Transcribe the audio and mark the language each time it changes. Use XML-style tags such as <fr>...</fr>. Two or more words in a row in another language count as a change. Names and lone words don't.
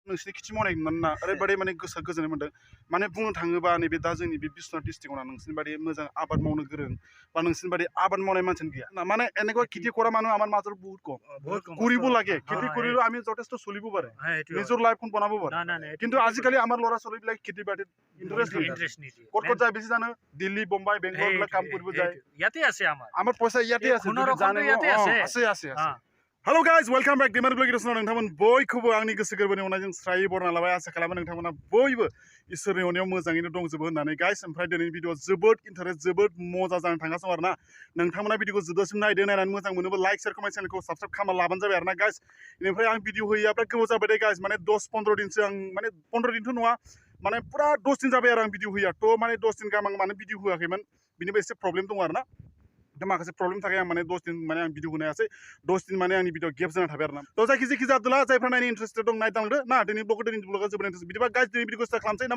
<brx>नोंसिनि खेथि मावनाय मोनना ओरैबायदि माने गोसोआ गोजोननाय मोन्दों माने बुंनो थाङोबा नैबे दा जोंनि बे बिश्वनाथ डिस्ट्रिक्टआव नोंसिनि बायदि मोजां आबाद मावनो गोरों बा नोंसिनि बायदि आबाद मावनाय मानसियानो गैया</brx> <as>মানে এনেকুৱা খেতি কৰা মানুহ আমাৰ মাজত বহুত কম কৰিব লাগে খেতি কৰিলেও আমি যথেষ্ট চলিব পাৰে নিজৰ লাইফখন বনাব পাৰে কিন্তু আজিকালি আমাৰ ল'ৰা ছোৱালীবিলাক খেতি বাতিত ইন্টারেস্ট নিদিয়ে ক'ত যায় বেছি জানো দিল্লী বোম্বাই বেংগলৰ বিলাক কাম কৰিব যায় ইয়াতে আছে আমাৰ পইচা ইয়াতে আছে জানে আছে</as> <en>Hello guys, welcome back.</en> <brx>Daimary bwigri नोंथांमोन बयखौबो आंनि गोसो गोरबोनि अननायजों स्रायै बरायना लाबाय आसा खालामो नोंथांमोना बयबो इसोरनि अननायाव मोजाङैनो दंजोबो होननानै गाइस ओमफ्राय दिनैनि भिडिअ जोबोद इन्टारेस्ट जोबोद मजा जानो थांगासिनो दं आरोना नोंथांमोना भिडिअखौ जोबजासिम नायदो नायनानै मोजां मोनोबा</brx> <en>like share comment</en> <brx>चेनेलखौ साबस्क्राइब खालामना लाबानो जाबाय आरोना गाइस बेनिफ्राय आं भिडिअ होयैया बिराद गोबाव जाबाय दे गाइस माने 10-15 दिनसो आं माने 15 दिनथ' नङा माने पुरा 10 दिन जाबाय आरो आं भिडिअ होयैया थ' माने 10 दिन गाहाम आं माने भिडिअ होआखैमोन बिनिबो एसे प्रब्लेम दङ आरोना दा माखासे प्रब्लेम थाखाय आं माने 10 दिन माने आं भिडिअ होनो हायासै 10 दिन माने आंनि भिडिअ गेप जाना थाबाय आरोना थ' जायखि जादोला जायफ्रा नायनो इन्टारेस्टेड दं नायदांदो ना दिनै ब्लगआ जोबोद इन्टारेस्ट बिदिबा गाइस दिनै भिडिअखौ स्टार्ट खालामसै ना</brx>